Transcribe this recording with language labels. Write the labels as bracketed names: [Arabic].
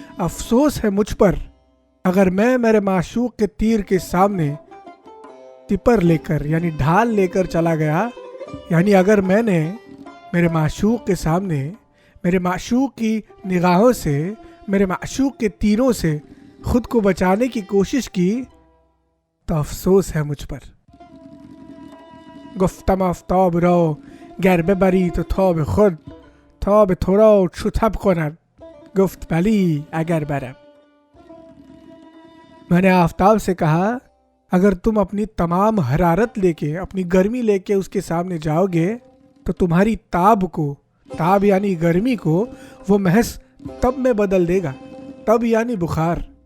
[Urdu] افسوس ہے مجھ پر اگر میں میرے معشوق کے تیر کے سامنے تپر لے کر یعنی ڈھال لے کر چلا گیا، یعنی اگر میں نے میرے معشوق کے سامنے میرے معشوق کی نگاہوں سے، میرے معشوق کے تیروں سے خود کو بچانے کی کوشش کی تو افسوس ہے مجھ پر. [Persian] گفتم آفتاب را گر ببری تو تاب خود، تاب تو را چو تب کند، گفت بلی اگر برم. [Urdu] میں نے آفتاب سے کہا اگر تم اپنی تمام حرارت لے کے، اپنی گرمی لے کے اس کے سامنے جاؤ گے تو تمہاری تاب کو، تاب یعنی گرمی کو، وہ محض تب میں بدل دے گا. تب یعنی بخار.